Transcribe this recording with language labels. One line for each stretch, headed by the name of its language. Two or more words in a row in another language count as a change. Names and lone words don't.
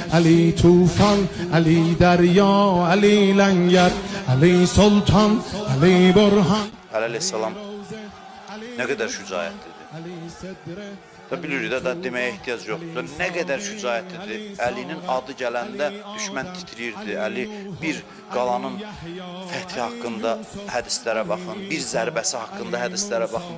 Persian: علی طوفان، علی دریا، علی لنگر، علی سلطان، علی برهان.
Azerbaijani: Aleyhisselam
Turkish: ne kadar
Azerbaijani: şücaətlidir. Da bilirik də deməyə ehtiyac yoxdur. Nə qədər şücaətlidir. Əlinin adı gələndə düşmən titrirdi. Əli bir qalanın fəthi haqqında hədislərə baxın, bir zərbəsi haqqında hədislərə baxın.